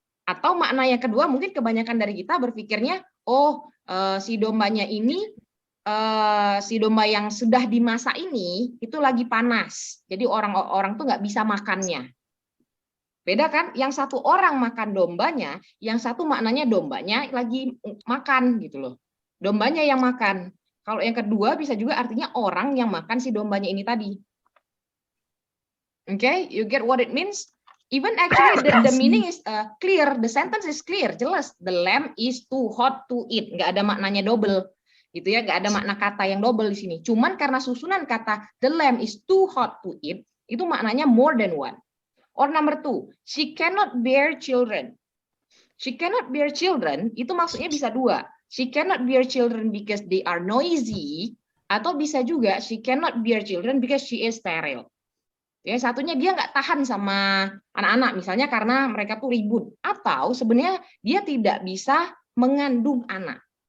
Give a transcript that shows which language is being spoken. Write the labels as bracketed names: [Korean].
[Indonesian] Atau makna yang kedua, mungkin kebanyakan dari kita berpikirnya, oh si dombanya ini, si domba yang sudah dimasak ini, itu lagi panas. Jadi orang-orang tuh nggak bisa makannya. Beda kan? Yang satu orang makan dombanya, yang satu maknanya dombanya lagi makan gitu loh. Dombanya yang makan. Kalau yang kedua bisa juga artinya orang yang makan si dombanya ini tadi. [English] Okay, you get what it means? Even actually the meaning is clear, the sentence is clear, jelas. The lamb is too hot to eat. [Indonesian] Nggak ada maknanya double. Gitu ya, nggak ada makna kata yang double di sini. Cuman karena susunan kata [English] the lamb is too hot to eat, [Indonesian] itu maknanya [English] more than one. Or number 2, she cannot bear children. She cannot bear children, [Indonesian] itu maksudnya bisa dua. [English] She cannot bear children because they are noisy, [Indonesian] atau bisa juga [English] she cannot bear children because she is sterile. [Indonesian] Ya, satunya dia nggak tahan sama anak-anak, misalnya karena mereka tuh ribut. Atau sebenarnya dia tidak bisa mengandung anak.